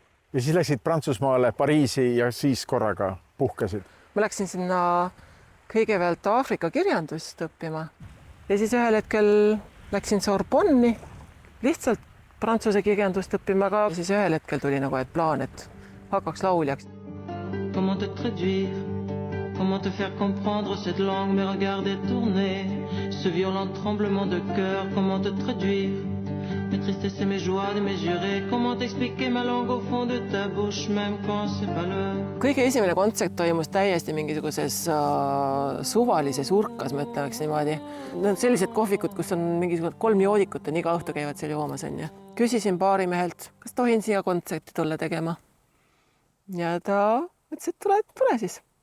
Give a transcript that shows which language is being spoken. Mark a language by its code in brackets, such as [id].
[et] Ja siis läksid Prantsusmaale, Pariisi ja siis korraga puhkasid? Ma läksin sinna kõigepealt Aafrika kirjandust õppima. Ja siis ühel hetkel läksin Sorbonni lihtsalt prantsuse kirjandust õppima, aga siis ühel hetkel tuli nagu plaan, et hakkaks lauljaks. [fr] Comment te traduire? Comment te faire comprendre cette langue? Mes regards détournés, ce violent tremblement de cœur. Comment te traduire? Mes tristesses et mes joies de mesurer. Comment t'expliquer ma langue au fond de ta bouche, même quand c'est pas l'heure? [et] Kõige esimene kontsert toimus täiesti mingisuguses suvalises urkas, ma ütleks niimoodi. Sellised kohvikud, kus on mingisugused 3 joodikut, on iga õhtu käivad seal joomas. Küsisin baarimehelt, kas tohin siia kontserti tulla tegema. Ja ta ütles, et tule siis.